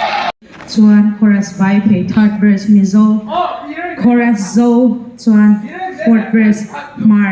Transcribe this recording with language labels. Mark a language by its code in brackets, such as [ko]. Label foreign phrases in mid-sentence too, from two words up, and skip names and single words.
[lus] Chuan chorus Vaiphei [en] third verse [lus] mi zo chorus zo chuan [en] fourth verse [lus] mar